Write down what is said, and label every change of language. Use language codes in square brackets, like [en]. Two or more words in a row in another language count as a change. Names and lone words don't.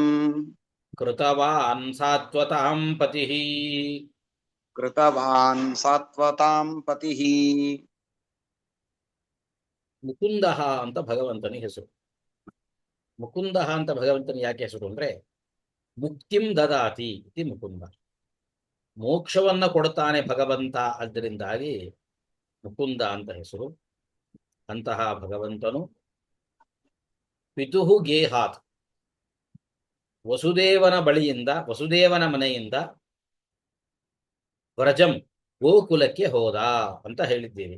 [sa] ಕೃತವಾನ್ ಸಾತ್ವತಾಂ ಪತಿಃ. ಕೃತವಾನ್ ಸಾತ್ವತಾಂ ಪತಿಃ. [kn] ಮುಕುಂದ ಅಂತ ಭಗವಂತನಿಗೆ ಹೆಸರು. ಮುಕುಂದ ಅಂತ ಭಗವಂತನಿಗೆ ಯಾಕೆ ಹೆಸರು ಅಂದ್ರೆ, [sa] ಮುಕ್ತಿಂ ದದಾತಿ ಇತಿ ಮುಕುಂದ, [kn] ಮೋಕ್ಷವನ್ನ ಕೊಡ್ತಾನೆ ಭಗವಂತ, ಅದರಿಂದಾಗಿ ಮುಕುಂದ ಅಂತ ಹೆಸರು. ಅಂತಹ ಭಗವಂತನು [sa] ಪಿತುಹು ಗೇಹಾತ್, [kn] ವಸುದೇವನ ಬಳಿಯಿಂದ, ವಸುದೇವನ ಮನೆಯಿಂದ ವ್ರಜಂ ಗೋಕುಲಕ್ಕೆ ಹೋದ ಅಂತ ಹೇಳಿದ್ದೀವಿ.